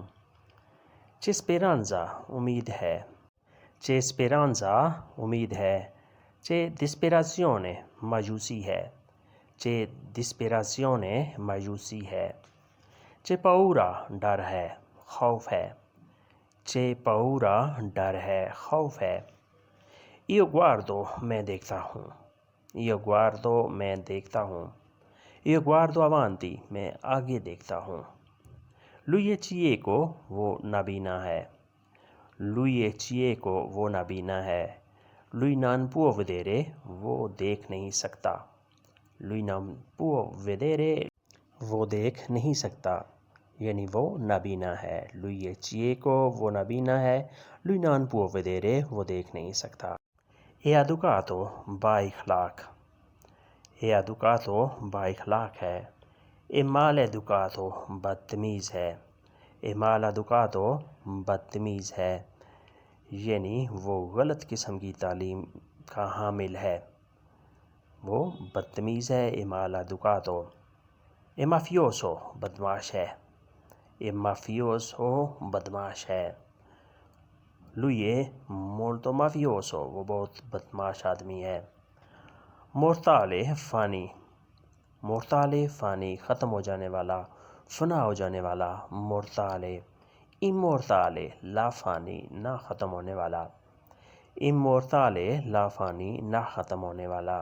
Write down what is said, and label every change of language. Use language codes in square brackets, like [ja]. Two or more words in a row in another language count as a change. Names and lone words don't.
[it] c'è speranza [ur] امید ہے، [it] c'è speranza [ur] امید ہے۔ [it] c'è disperazione [ur] مایوسی ہے، [it] c'è disperazione [ur] مایوسی ہے۔ [it] c'è paura [ur] ڈر ہے، خوف ہے۔ [it] c'è paura, [ur] ڈر ہے، خوف ہے. [it] Io guardo, [ur] میں دیکھتا ہوں. [it] Io guardo, [ur] میں دیکھتا ہوں. [it] Io guardo avanti, [ur] میں آگے دیکھتا ہوں. [it] Lui è cieco, [ur] وہ نابینا ہے. [it] Lui è cieco, [ur] وہ نابینا ہے. [it] Lui non può vedere, [ur] وہ دیکھ نہیں سکتا. [it] Lui non può vedere, [ur] وہ دیکھ نہیں سکتا، یعنی وہ نابینا ہے. [it] Lui è cieco, [ur] وہ نابینا ہے. [it] Lui non può vedere, [ur] وہ دیکھ نہیں سکتا. [it] È educato, बाइखलाक। È educato, [ur] باخلاق ہے. [it] È maleducato, [ur] بدتمیز ہے. [it] È maleducato, [ur] بدتمیز ہے، یعنی وہ غلط قسم کی تعلیم کا حامل ہے، وہ بدتمیز ہے. [it] È maleducato। È mafioso, [ur] بدمعاش ہے. [it] È mafioso, [ur] بدمعاش ہے. [it] Lui è molto mafioso, [ur] وہ بہت بدمعاش آدمی ہے. Mortale, फ़ानी। Mortale, فانی، ختم ہو جانے والا، فنا ہو جانے والا. [it] Mortale। Immortale, [ur] لافانی، نا ختم ہونے والا. Immortale, لافانی، نا ختم ہونے والا.